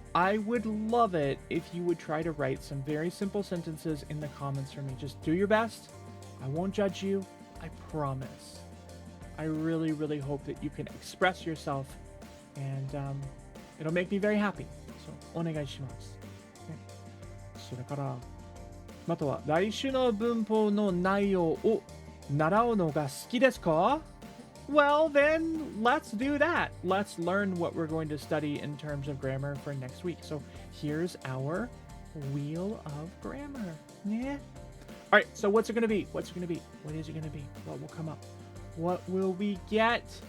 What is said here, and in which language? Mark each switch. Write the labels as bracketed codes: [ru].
[en] I would love it if you would try to write some very simple sentences in the comments for me. Just do your best. I won't judge you. I promise. I really, really hope that you can express yourself, and it'll make me very happy. [ja] So, onegai shimasu. それからまたは来週の文法の内容を習うのが好きですか? [en] Well, then let's do that. Let's learn what we're going to study in terms of grammar for next week. So here's our wheel of grammar. Yeah. All right, so what's it going to be? What's it going to be? What is it going to be? What will come up? What will we get?